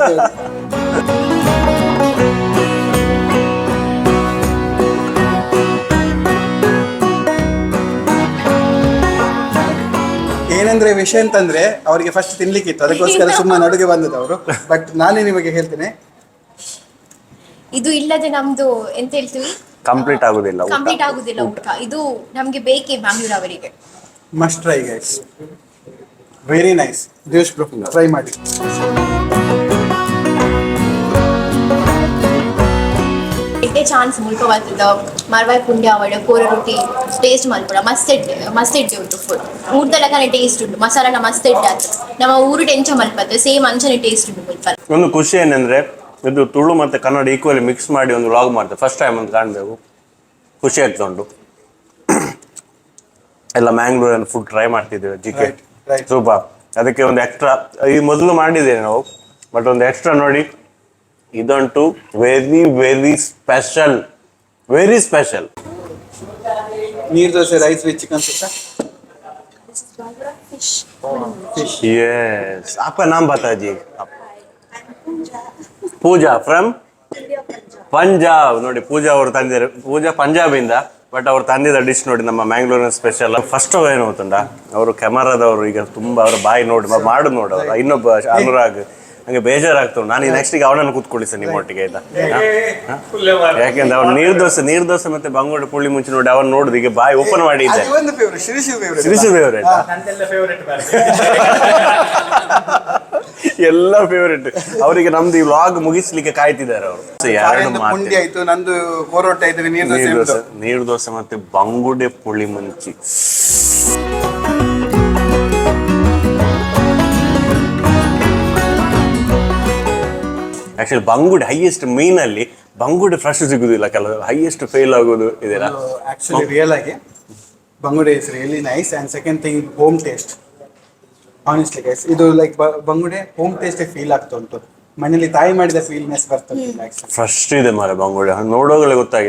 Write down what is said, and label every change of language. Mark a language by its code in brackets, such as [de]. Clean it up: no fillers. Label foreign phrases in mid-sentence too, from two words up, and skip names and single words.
[kn] ಏನಂದ್ರೆ ವಿಷಯ ಅಂತಂದ್ರೆ ಅವರಿಗೆ ಫಸ್ಟ್ ತಿನ್ಲಿಕ್ಕಿತ್ತು, ಅದಕ್ಕೋಸ್ಕರ ಸುಮ್ಮನೆ ಅಡುಗೆ ಬಂದದವರು. ಬಟ್ ನಾನೇ ನಿಮಗೆ ಹೇಳ್ತೇನೆ, ಇದು ಇಲ್ಲದೆ ನಮ್ದು ಎಂತ ಹೇಳ್ತೀವಿ, ಕಂಪ್ಲೀಟ್ ಆಗುದಿಲ್ಲ ಊಟ. ಇದು ನಮ್ಗೆ ಬೇಕೇ ಮ್ಯಾಂಗ್ಳೂರ್ ಅವರಿಗೆ. [en] must try guys, very nice. [kn] ದೇಶ್ ಬ್ರೋ, ಟ್ರೈ ಮಾಡಿ. [tcy] ಎಡ್ಡೆ ಚಾನ್ಸ್ ಮುಲ್ಪ ಬರ್ತದ ಮರ್ವಾಯಿ ಪುಂಡಿ ಅವಡ ಕೋರ ರೊಟ್ಟಿ ಟೇಸ್ಟ್ ಮಲ್ಪಡ ಮಸ್ತ್ ಎಡ್ಡೆ ಉಂಟು. ಫುಡ್ ಊಟದಲ್ಲಕನೆ ಟೇಸ್ಟ್ ಉಂಟು, ಮಸಾಲಾನ ಮಸ್ತ್ ಎಡ್ಡೆ ಆಗ್ತದೆ. ನಮ್ಮ ಊರು ಟೆಂಚ ಮಲ್ಪತ್ತೆ ಸೇಮ್ ಅಂಚನೆ ಟೇಸ್ಟ್ ಉಂಟು ಮುಲ್ಪ. [kn] ಒಂದು ಖುಷಿ ಏನಂದ್ರೆ ಇದು ತುಳು ಮತ್ತೆ ಕನ್ನಡ [en] equally mix [kn] ಮಾಡಿ ಒಂದು ವ್ಲಾಗ್ ಮಾಡ್ತಾರೆ. [en] first time [kn] ಅಂತ ಕಾಣಬೇಕು, ಖುಷಿ ಆಗ್ತಾ ಉಂಟು. ಎಲ್ಲ ಮ್ಯಾಂಗ್ಳೂರಿನ [en] food try [kn] ಮಾಡ್ತಿದ್ದೇವೆ. ಜಿಕೆ ಸೂಪರ್. ಅದಕ್ಕೆ ಒಂದು ಎಕ್ಸ್ಟ್ರಾ, ಈ ಮೊದಲು ಮಾಡಿದ್ದೇವೆ ನಾವು, ಬಟ್ ಒಂದು ಎಕ್ಸ್ಟ್ರಾ ನೋಡಿ, ಇದಂಟು [en] very very special, very special. [kn] ನೀರ್ ದೋಸೆ [en] rice with chicken [kn] ಸುಕ್ಕ. [hi] यस, आपका नाम बता जी. [en] Pooja from Punjab. [kn] ನೋಡಿ, ಪೂಜಾ ಅವರು ತಂದಿದ್ದಾರೆ. ಪೂಜಾ ಪಂಜಾಬಿಂದ, ಬಟ್ ಅವ್ರು ತಂದಿದ್ದ ಡಿಶ್ ನೋಡಿ ನಮ್ಮ ಮ್ಯಾಂಗ್ಳೂರಿನ ಸ್ಪೆಷಲ್. ಫಸ್ಟ್ ಏನು ಗೊತ್ತುಂಟ, ಅವರು ಕೆಮರಾದವರು ಈಗ ತುಂಬಾ ಅವರ ಬಾಯಿ ನೋಡಿ ಮಾಡೋದು ನೋಡಿ. ಅವ್ರು ಇನ್ನೊಬ್ಬ ಅನುರಾಗ್, ನಂಗೆ ಬೇಜಾರಾಗ್ತವೆ. ನಾನು ನೆಕ್ಸ್ಟಿಗೆ ಅವನನ್ನು ಕೂತ್ಕೊಳ್ಳಿಸ ನಿಮ್ಮ ಒಟ್ಟಿಗೆ, ಆಯ್ತಾ? ಯಾಕೆಂದ್ರೆ ಅವ್ನು ನೀರ್ ದೋಸೆ ಮತ್ತೆ ಬಂಗೋಡೆ ಪುಳ್ಳಿ ಮುಂಚೆ ನೋಡಿ ಅವನು ನೋಡುದು ಈಗ ಬಾಯಿ ಓಪನ್ ಮಾಡಿ ಇದ್ದೆ. ಶ್ರೀಶು ಫೇವ್ರೇಟ್, ಎಲ್ಲ ಫೇವ್ರೇಟ್. ಅವರಿಗೆ ನಮ್ದು ಈ ವ್ಲಾಗ್ ಮುಗಿಸ್ಲಿಕ್ಕೆ ಕಾಯ್ತಿದ್ದಾರೆ ಅವರು. ಪುಂಡಿ ಆಯ್ತು, ನಂದು ಕೋರೊಟ್ಟೆ ಆಯ್ತು, ನೀರು ದೋಸೆ ಮತ್ತೆ ಬಂಗುಡೆ ಪುಳಿ ಮುಂಚಿ. ಆಕ್ಚುಲಿ ಬಂಗುಡೆ ಹೈಯೆಸ್ಟ್, ಮೀನಲ್ಲಿ ಬಂಗುಡೆ ಫ್ರೆಶ್ ಸಿಗುದಿಲ್ಲ, ಕೆಲವು [en] highest fail [kn] ಆಗೋದು ಇದೆಲ್ಲ. ಆಕ್ಚುಲಿ ರಿಯಲ್ ಆಗಿ ಬಂಗುಡೆ [en] is really nice. and second thing, home taste. honestly guys, [kn] ಇದು ಲೈಕ್ ಬಂಗುಡೆ [en] home taste feel [kn] ಆಗ್ತಾ ಉಂಟು. ಮನೇಲಿ ತಾಯಿ ಮಾಡಿದ ಫೀಲ್ನೆಸ್ ಬರ್ತದೆ. ಫ್ರೆಶ್ ಇದೆ ಮಾರೆ ಬಂಗುಡೆ, ನೋಡೋಗಲೇ ಗೊತ್ತಾಗಿದೆ.